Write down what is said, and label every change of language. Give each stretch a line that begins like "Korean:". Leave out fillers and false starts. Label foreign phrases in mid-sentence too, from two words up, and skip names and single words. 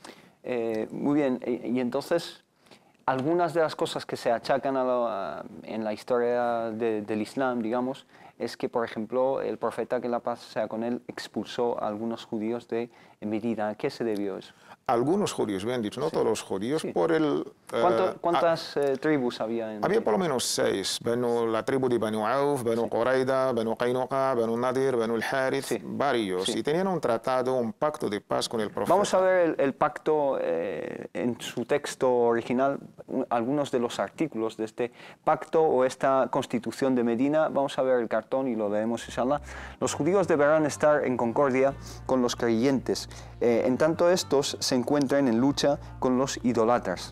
Spanish: Muy bien, y entonces algunas de las cosas que se achacan en la historia del Islam, digamos, es que, por ejemplo, el profeta, que la paz sea con él, expulsó a algunos judíos de Medina. ¿A qué se debió eso? Algunos judíos, bien dicho, no todos los judíos, por el... ¿Cuántas tribus había en Había por lo menos 6, la tribu de Banu Auf, Banu Qurayda, Banu Qaynuqa, Banu Nadir, Banu al-Harith, varios, y tenían un tratado, un pacto de paz con el profeta. Vamos a ver el pacto en su texto original, algunos de los artículos de este pacto o esta constitución de Medina. Vamos a ver el cartón y lo leemos, inshallah. Los judíos deberán estar en concordia con los creyentes, en tanto estos se encuentren en lucha con los idólatras.